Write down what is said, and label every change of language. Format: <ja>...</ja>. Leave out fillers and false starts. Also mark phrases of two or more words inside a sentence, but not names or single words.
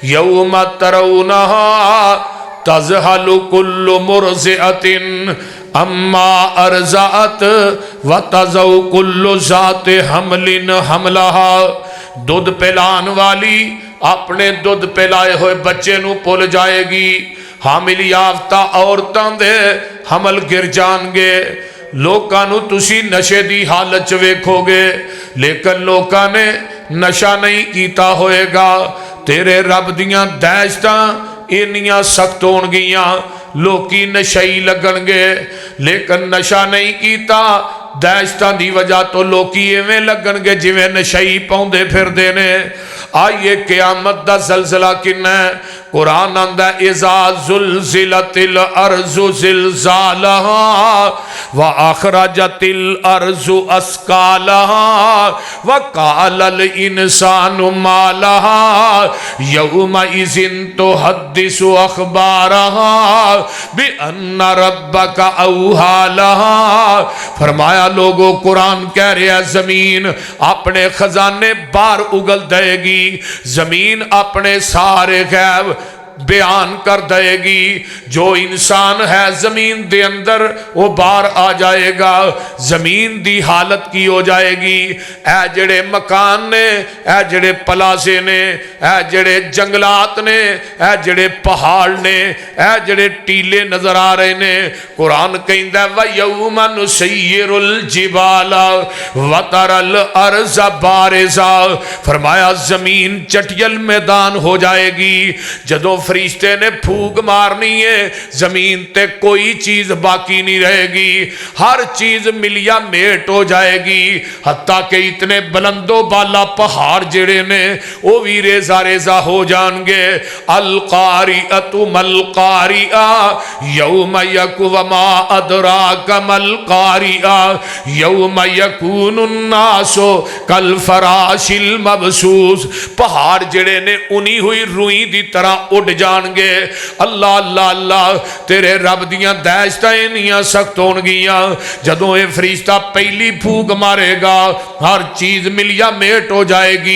<ar>يوم ترونها تذهل كل مرضعة عما أرضعت وتضع كل ذات حمل حملها.</ar> <pa>ਦੁੱਧ ਪਿਲਾਣ ਵਾਲੀ ਅਪਨੇ ਦੁੱਧ ਪਿਲਾਏ ਹੋਏ ਬੱਚੇ ਨੂੰ ਭੁੱਲ ਜਾਏਗੀ। ਹਾਮਿਲ ਯਾਫ਼ਤਾ ਔਰਤਾਂ ਦੇ ਹਮਲ ਗਿਰ ਜਾਣਗੇ। ਲੋਕਾਂ ਨੂੰ ਤੁਸੀ ਨਸ਼ੇ ਦੀ ਹਾਲਤ ਚ ਵੇਖੋਗੇ, ਲੇਕਿਨ ਲੋਕਾਂ ਨੇ ਨਸ਼ਾ ਨਹੀਂ ਕੀਤਾ ਹੋਏਗਾ। ਤੇਰੇ ਰੱਬ ਦੀਆਂ ਦਹਿਸ਼ਤਾਂ ਇੰਨੀਆਂ ਸਖ਼ਤ ਹੋਣਗੀਆਂ, ਲੋਕੀ ਨਸ਼ਈ ਲੱਗਣਗੇ, ਲੇਕਿਨ ਨਸ਼ਾ ਨਹੀਂ ਕੀਤਾ। ਦਹਿਸ਼ਤਾਂ ਦੀ ਵਜ੍ਹਾ ਤੋ ਲੋਕੀ ਇਵੇਂ ਲੱਗਣਗੇ ਜਿਵੇਂ ਨਸ਼ਈ ਪਾਉਂਦੇ ਫਿਰਦੇ ਨੇ। ਆਈਏ ਕਿਆਮਤ ਦਾ ਜ਼ਲਜ਼ਲਾ ਕਿੰਨਾ ਹੈ। ਕੁਰਾਨ ਆਂਹਦਾ</pa> <ar>إذا زلزلت الأرض زلزالها وأخرجت الأرض أثقالها وقال الإنسان ما لها يومئذ تحدث أخبارها بأن ربك أوحى لها.</ar> <hi>फरमाया लोगों, कुरान कह रहा जमीन अपने खजाने बाहर उगल देगी, जमीन अपने सारे गैब बयान कर देगी।</hi> <pa>ਜੋ ਇਨਸਾਨ ਹੈ ਜ਼ਮੀਨ ਦੇ ਅੰਦਰ ਵੋ ਬਾਹਰ ਆ ਜਾਏਗਾ। ਜ਼ਮੀਨ ਦੀ ਹਾਲਤ ਕੀ ਹੋ ਜਾਏਗੀ। ਏ ਜਿਹੜੇ ਮਕਾਨ ਨੇ, ਏ ਜਿਹੜੇ ਪਲਾਸੇ ਨੇ, ਏ ਜਿਹੜੇ ਜੰਗਲਾਤ ਨੇ, ਏ ਜਿਹੜੇ ਪਹਾੜ ਨੇ, ਏ ਜਿਹੜੇ ਟੀਲੇ ਨਜ਼ਰ ਆ ਰਹੇ ਨੇ, ਕੁਰਾਨ ਕਹਿੰਦਾ</pa> <ar>ويوم نسير الجبال وترى الأرض بارزة.</ar> <hi>फरमाया जमीन चटियल मैदान हो जाएगी।</hi> <pa>ਜਦੋਂ ਫ਼ਰਿਸ਼ਤੇ ਨੇ ਫੂਕ ਮਾਰਨੀ ਹੈ, ਜ਼ਮੀਨ ਤੇ ਕੋਈ ਚੀਜ਼ ਬਾਕੀ ਨਹੀਂ ਰਹੇਗੀ। ਹਰ ਚੀਜ਼ ਮਲੀਆਮੇਟ ਹੋ ਜਾਏਗੀ। ਹੱਤਾ ਕੇ ਇਤਨੇ ਬੁਲੰਦੋ ਬਾਲਾ ਪਹਾੜ ਜਿਹੜੇ ਨੇ ਵੋ ਭੀ ਰੇਜ਼ਾ ਰੇਜ਼ਾ ਹੋ ਜਾਏਂਗੇ।</pa> <ar>القارعة ما القارعة يوم يكو وما أدراك ما القارعة يوم يكون الناس كالفراش المبثوث.</ar> <pa>ਪਹਾੜ ਜਿਹੜੇ ਨੇ ਉਣੀ ਹੋਈ ਰੂੰ ਦੀ ਤਰ੍ਹਾਂ ਉੜ ਜਾਣਗੇ। ਅੱਲਾਹ ਅੱਲਾਹ ਅੱਲਾਹ, ਤੇਰੇ ਰੱਬ ਦੀਆਂ ਦਹਿਸ਼ਤਾਂ ਇੰਨੀਆਂ ਸਖ਼ਤ ਹੋਣਗੀਆਂ। ਜਦੋਂ ਯੇ ਫ਼ਰਿਸ਼ਤਾ ਪਹਿਲੀ ਫੂਕ ਮਾਰੇਗਾ ਹਰ ਚੀਜ਼ ਮਲੀਆਮੇਟ ਹੋ ਜਾਏਗੀ।</pa>